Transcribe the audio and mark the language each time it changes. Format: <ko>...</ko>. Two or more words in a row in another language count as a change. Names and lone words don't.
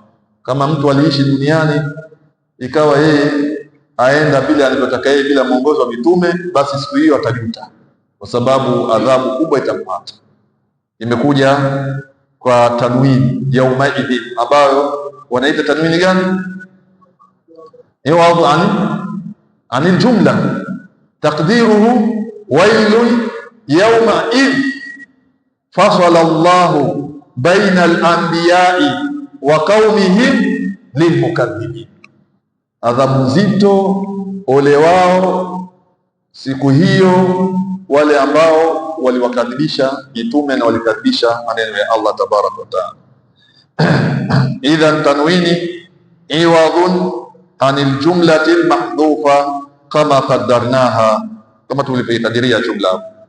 <sw>Kama mtu aliishi duniani ikawa yeye aenda bila alivyotaka yeye, bila mwongozo wa mitume, basi siku hiyo atajuta, kwa sababu adhabu kubwa itampata. Imekuja kwa tanwini yaumaidhin, ambayo wanaita tanwini gani?</sw> <ar>عوض عن الجملة تقديره ويل يوم إذ فصل الله بين الأنبياء وقومهم للمكذبين.</ar> <sw>adhabu nzito, ole wao siku hiyo wale ambao waliwakadhibisha mitume na walikadhibisha maneno ya Allah</sw> <ar>تبارك وتعالى. إذن تنوين عوض عن الجملة المحذوفة كما قدرناها,</ar> <sw>kama tulivyoikadiria jumla.</sw>